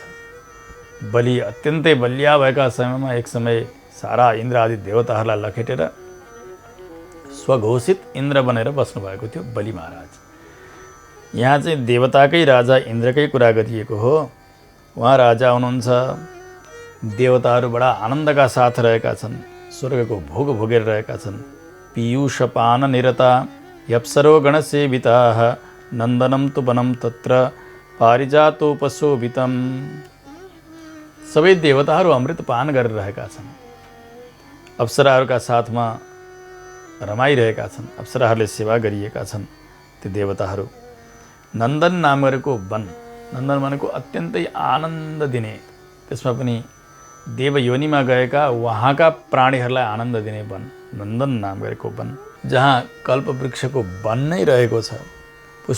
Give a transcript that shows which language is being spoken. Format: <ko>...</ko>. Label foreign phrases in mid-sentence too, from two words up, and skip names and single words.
<ne>बलि अत्यन्तै बलिया भएका समयमा एक समय सारा इन्द्र आदि देवताहरूलाई लखेटेर स्वघोषित इन्द्र बनेर बस्नुभएको थियो बलि महाराज। यहाँ चाहिँ देवताकै राजा इन्द्रकै कुरा गरिएको हो। उहाँ राजा हुनुहुन्छ, देवताहरू बडा आनन्दका साथ रहेका छन्, स्वर्गको भोग भोगेर रहेका छन्।</ne> <sa>पीयूषपान निरता यप्सरो गणसेविताः नन्दनं तु वनं तत्र पारिजातोपशोभितम्।</sa> <ne>सबै देवताहरू अमृत पान गरिरहेका छन्, अप्सराहरूका साथमा रमाइरहेका छन्, अप्सराहरूले सेवा गरिएका छन्। ती देवताहरू नन्दन नाम गरेको वन, नन्दन भनेको अत्यन्तै आनन्द दिने, त्यसमा पनि देव योनिमा गएका वहाँका प्राणीहरूलाई आनन्द दिने वन, नन्दन नाम गरेको वन, जहाँ कल्पवृक्षको वन नै रहेको छ।</ne>